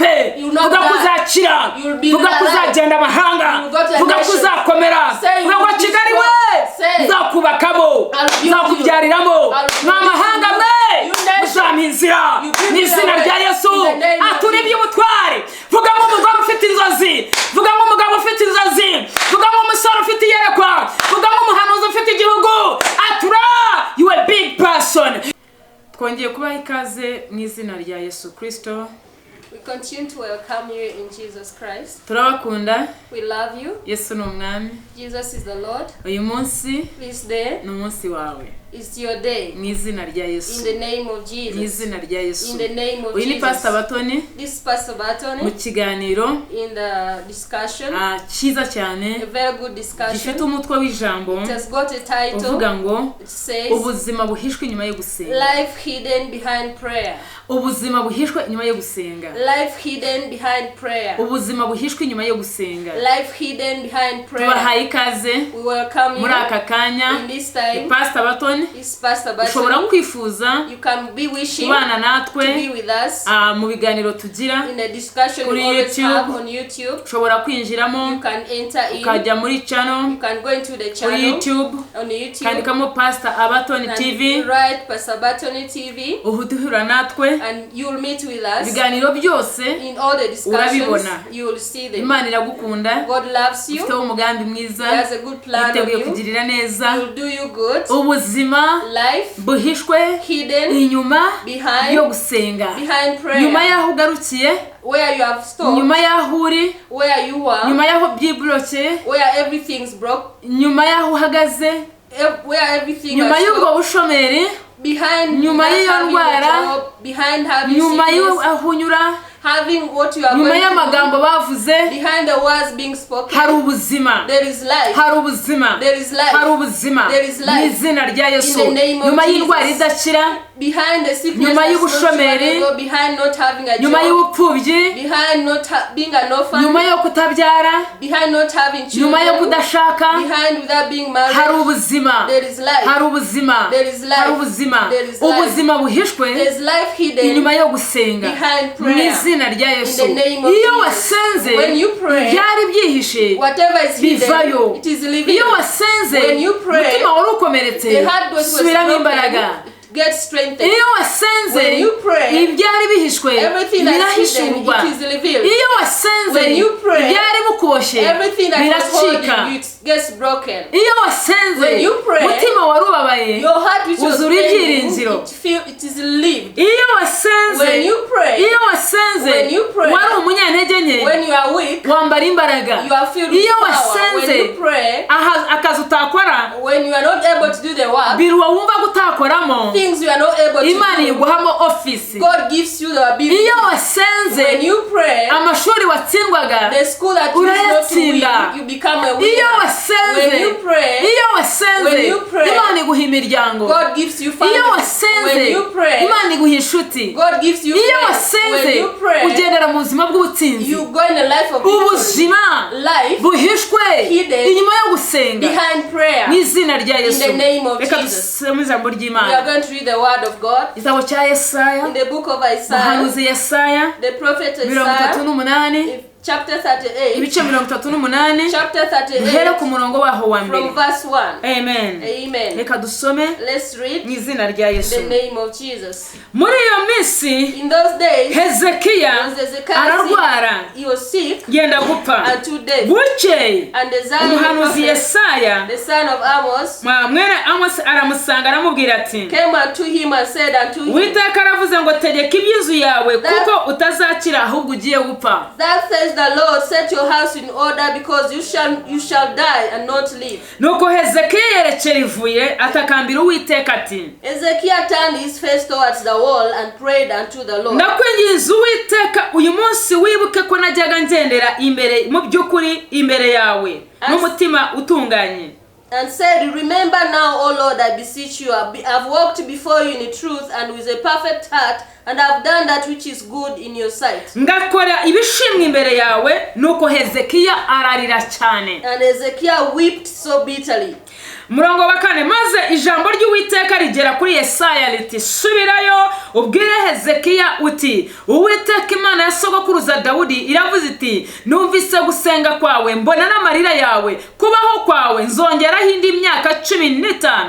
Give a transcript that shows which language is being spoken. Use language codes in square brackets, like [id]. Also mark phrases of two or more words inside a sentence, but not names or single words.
[rw] vuga kuzakira, vuga kuzagenda amahanga, vuga kuzakomera, vuga ngo Kigali we nzakubakamo, nzakubyariramo, n'amahanga mwe muzampinzira n'izina rya Yesu. Aturi by'ubutware, vuga ngo umugabo ufite inzozi, vuga ngo umugabo ufite inzozi, vuga ngo umusore ufite iyerekwa, vuga ngo umuhanuzi ufite igihugu. Atura, [en] you a big person. [rw] Twongeye kubaha ikaze mu izina rya Yesu Kristo. [en] We continue to welcome you in Jesus Christ. [rw] Turabakunda. [en] We love you. [rw] Yesu ni umwami. [en] Jesus is the Lord. [rw] Uyu munsi [en] This day [rw] ni umunsi wawe. [en] is your day. [rw] Mu izina rya Yesu. [en] In the name of Jesus. [rw] Mu izina rya Yesu. [en] In the name of Jesus. [rw] Uyu ni Pastor Abatoni. [en] This is Pastor Abatoni. [rw] Mu kiganiro. [en] In the discussion. [rw] Cyiza cyane. [en] A very good discussion. [rw] Gifite umutwe w'ijambo. [en] It has got a title. [rw] Uvuga ngo [en] it says [rw] ubuzima buhishwe nyuma yo gusenga. [en] Life hidden behind prayer. [rw] Ubuzima buhishwe nyuma yo gusenga. [en] Life hidden behind prayer. [rw] Ubuzima buhishwe nyuma yo gusenga. [en] Life hidden behind prayer. [rw] Tubahaye ikaze. [en] We welcome you. [rw] Muri aka kanya. [en] In this time. [rw] Pastor Abatoni. [en] Is Pastor Abatoni. [rw] Ushobora kwifuza. [en] You can be wishing [rw] kubana natwe. [en] To be with us. [rw] Mu biganiro tugira. [en] In the discussion we always have on YouTube. [rw] Ushobora kwinjiramo. [en] You can enter in. [rw] Ukajya muri channel. [en] You can go into the channel. On YouTube. On YouTube. [rw] Kandikamo Pastor Abatoni TV. [en] Right, Pastor Abatoni TV. [rw] Uhuduhura natwe. [en] And you will meet with us. [rw] Biganiro byose. [en] In all the discussions. You will see them. [rw] Imana iragukunda. [en] God loves you. [rw] Ifite umugambi mwiza. [en] He has a good plan of you. [rw] Kugirira neza. [en] He will do you good. [rw] Ubuzima. [en] Life. [rw] Buhishwe. [en] Hidden. [rw] Inyuma. [en] Behind. [rw] Yo gusenga. [en] Behind prayer. [rw] Nyuma yaho ugarukiye. [en] Where you have stopped. [rw] Nyuma yaho uri. [en] Where you are. [rw] Nyuma yaho byibloke. [en] Where everything's broke. [rw] Nyuma yaho uhagaze. [en] Where everything. [rw] Nyuma y'ubwo bushomeri. [en] Behind. [rw] Nyuma y'iyo ndwara. [en] Behind having. [rw] Nyuma y'aho unyura. [en] Having what you are [rw] nyuma [en] going [rw] y'amagambo bavuze. [en] Behind the words being spoken. [rw] Hari ubuzima. [en] There is life. [rw] Hari ubuzima. [en] There is life. [rw] Hari ubuzima. [en] There is life. [rw] N'izina rya Yesu. [en] In the name of [rw] nyuma y'indwara idakira. [en] Behind the sickness. [rw] Nyuma y'ubushomeri. [en] Behind not having a job. [rw] Nyuma y'ubupfubyi. [en] Behind not being an orphan. [rw] Nyuma yo kutabyara. [en] Behind not having children. [rw] Nyuma yo kudashaka. [en] Behind without being married. [rw] Hari ubuzima. [en] There is life. [rw] Hari ubuzima. [en] There is life. [rw] Hari ubuzima. [en] There is life. [rw] Ubuzima buhishwe. [en] There is life hidden. [rw] Inyuma yo gusenga. [en] Behind prayer. [rw] N'izina rya Yesu. Iyo wasenze. [en] When you pray. [rw] Byari byihishe. [en] Whatever is hidden. [rw] Bivayo. [en] It is living. [rw] Iyo wasenze. [en] When you pray. [rw] Mutima wari ukomeretse. Subiramo imbaraga. [en] Get strengthened. [rw] Iyo wasenze. [en] When you pray. [rw] Ibyari bihishwe. [en] Everything that is hidden, it is revealed. [rw] Iyo wasenze. [en] When you pray. [rw] Ibyari bukoshye. [en] Everything that was holding you, it gets broken. [rw] Iyo wasenze. [en] When you pray. [rw] Mutima wari ubabaye. [en] Your heart which was painful, it is relieved. [rw] Iyo wasenze. [en] When you pray. [rw] Iyo wasenze. [en] When you pray. [rw] Wari umunyantege nke. [en] When you are weak. [rw] Wambara imbaraga. [en] You are filled with power. When you pray. [rw] Akazi utakora. [en] When you are not able to do the work. [rw] Biruwa wumva gutakoramo. [en] Things you are not able to [rw] Imana [en] do. [rw] iguhamo office. [en] God gives you the ability. [rw] Iyo wasenze. [en] When you pray. [rw] Amashuri watsindwaga. [en] The school that you did not win, you become a winner. [rw] Iyo wasenze. [en] When you pray. [rw] Iyo wasenze. [en] When you pray. [rw] Imana iguha imiryango. [en] God gives you family. [rw] Iyo wasenze. [en] When you pray. [rw] Imana iguha inshuti. [en] God gives you [rw] Iyo [en] friends. [rw] wasenze. [en] When you pray. [rw] Ugendera mu buzima bw'ubutsinzi. [en] You go in the life of [rw] ubuzima. [en] Life. [rw] Buhishwe. [en] Hidden. [rw] Inyuma yo gusenga. [en] Behind prayer. [rw] N'izina rya Yesu. [en] In the name of Jesus. [rw] Reka dusome ijambo ry'Imana. [en] We are going to read the word of God. [rw] Igitabo cya Yesaya. [en] In the book of Isaiah. [rw] Muhanuzi Yesaya. [en] The prophet Isaiah. 38. Chapter 38. [rw] Ibice 38. [en] Chapter 38. [rw] Duhere ku murongo waho wa mbere. [en] From verse 1. Amen. Amen. [rw] Reka dusome. [en] Let's read. [rw] Mu izina rya Yesu. [en] In the name of Jesus. [rw] Muri iyo minsi. [en] In those days. [rw] Hezekiya ararwara. [en] He was sick. [rw] Yenda gupfa. [en] Unto death. [rw] Bukeye. [en] And the son [rw] Umuhanuzi Yesaya. [en] The son of Amos. [rw] Mwene Amos aramusanga aramubwira ati. [en] Came unto him and said unto him. [rw] Uwiteka aravuze ngo tegeka iby'inzu yawe kuko utazakira ahubwo ugiye gupfa. [en] That says the Lord, set your house in order because you shall die and not live. [rw] Nuko Hezekiya yerekera ivuye atakambira Uwiteka ati. [en] Hezekiah turned his face towards the wall and prayed unto the Lord. [rw] Ndakwinginze Uwiteka uyu munsi wibuke ko najyaga ngendera imbere mu by'ukuri imbere yawe n'umutima utunganye. [en] And said, remember now, O Lord, I beseech you, I've walked before you in truth and with a perfect heart, and I've done that which is good in your sight. [rw] Ngakora ibishimwe imbere yawe. Nuko Hezekiya ararira cyane. [en] And Hezekiah wept so bitterly. [rw] Murongo wa 4 maze ijambo ry'Uwiteka rigera kuri Yesaya riti subirayo ubwire Hezekiya uti Uwiteka Imana ya sogokuruza Dawudi iravuze iti numvise gusenga kwawe mbona n'amarira yawe kubaho kwawe nzongeraho indi myaka 15.